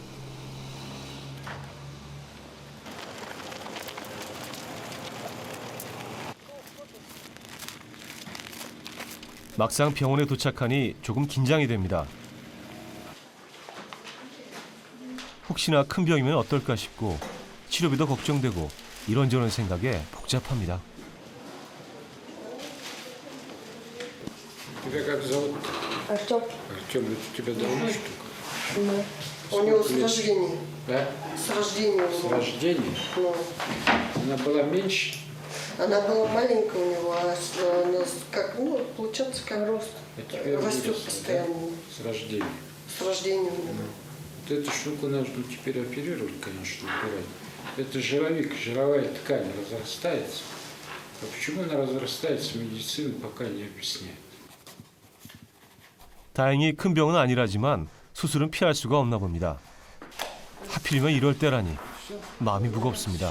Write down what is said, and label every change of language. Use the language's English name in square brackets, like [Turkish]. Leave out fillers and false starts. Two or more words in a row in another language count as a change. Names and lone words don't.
[Korean] 막상 병원에 도착하니 조금 긴장이 됩니다. 혹시나 큰 병이면 어떨까 싶고 치료비도 걱정되고 이런저런 생각에 복잡합니다. [Russian] Тебя как зовут? Артем. Артем, это у тебя давно штука? У него с рождения. Да? С рождения у С него. рождения? Ну, Она была меньше? она была маленькая у него, она как, ну, получается, как рост. А теперь Растет выросла, постоянно. да? С рождения. С рождения у него. Вот эту штуку нужно теперь оперировать, конечно, убирать. Это жировик, жировая ткань разрастается. А почему она разрастается, медицина пока не объясняет. [Korean] 다행히 큰 병은 아니라지만 수술은 피할 수가 없나 봅니다. 하필이면 이럴 때라니 마음이 무겁습니다.